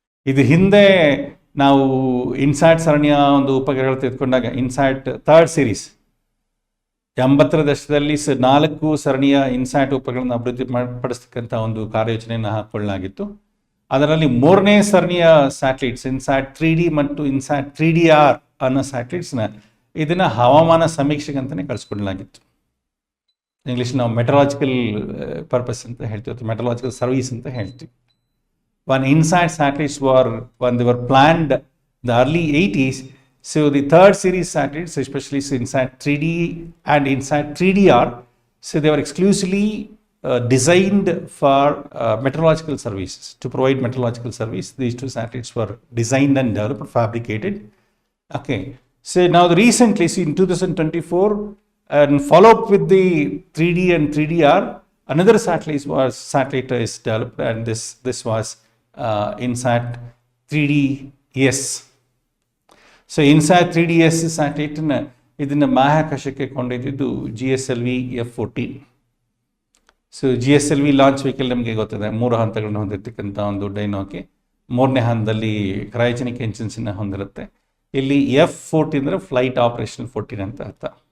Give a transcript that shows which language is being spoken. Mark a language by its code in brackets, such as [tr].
[kn] ಇದು ಹಿಂದೆ ನಾವು ಇನ್ಸ್ಯಾಟ್ ಸರಣಿಯ ಒಂದು ಉಪಗ್ರಹಗಳು ತೆಗೆದುಕೊಂಡಾಗ ಇನ್ಸ್ಯಾಟ್ 3rd ಸೀರೀಸ್ 80ರ ದಶಕದಲ್ಲಿ 4 ಸರಣಿಯ ಇನ್ಸ್ಯಾಟ್ ಉಪಗ್ರಹಗಳನ್ನು ಅಭಿವೃದ್ಧಿ ಪಡಿಸ್ತಕ್ಕಂಥ ಒಂದು ಕಾರ್ಯೋಚನೆಯನ್ನು ಹಾಕೊಳ್ಳಲಾಗಿತ್ತು. ಅದರಲ್ಲಿ 3ನೇ ಸರಣಿಯ ಸ್ಯಾಟಲೈಟ್ಸ್ ಇನ್ಸ್ಯಾಟ್ 3D ಮತ್ತು ಇನ್ಸ್ಯಾಟ್ 3DR ಅನ್ನೋ ಸ್ಯಾಟಲೈಟ್ಸ್ನ ಇದನ್ನು ಹವಾಮಾನ ಸಮೀಕ್ಷೆಗಂತಲೇ ಕಳಿಸ್ಕೊಡ್ಲಾಗಿತ್ತು. ಇಂಗ್ಲೀಷ್ ನಾವು ಮೆಟರಾಲಜಿಕಲ್ ಪರ್ಪಸ್ ಅಂತ ಹೇಳ್ತೀವಿ ಅಥವಾ ಮೆಟರಾಲಜಿಕಲ್ ಸರ್ವಿಸ್ ಅಂತ ಹೇಳ್ತೀವಿ. [en] One INSAT satellites when they were planned the early 80s, so the 3rd series satellites, especially INSAT 3D and INSAT 3DR, so they were exclusively designed for meteorological services, to provide meteorological service. These 2 satellites were designed and developed, fabricated. Okay, so now recently, so in 2024, and follow up with the 3D and 3DR, another satellite is developed, and this was INSAT 3DS [kn] so INSAT 3DS ಸ್ಯಾಟಲೈಟನ್ನು ಇದನ್ನು ಬಾಹ್ಯಾಕಾಶಕ್ಕೆ ಕೊಂಡೊಯ್ದಿದ್ದು GSLV F-14. So GSLV launch vehicle ನಮಗೆ ಗೊತ್ತಿದೆ, 3 ಹಂತಗಳನ್ನು ಹೊಂದಿರತಕ್ಕಂಥ ಒಂದು ಡೈನೋಕೆ. 3ನೇ ಹಂತದಲ್ಲಿ cryogenic ಎಂಜಿನ್ಸನ್ನು ಹೊಂದಿರುತ್ತೆ. ಇಲ್ಲಿ F-14 ಅಂದರೆ ಫ್ಲೈಟ್ ಆಪರೇಷನಲ್ 14 ಅಂತ ಅರ್ಥ.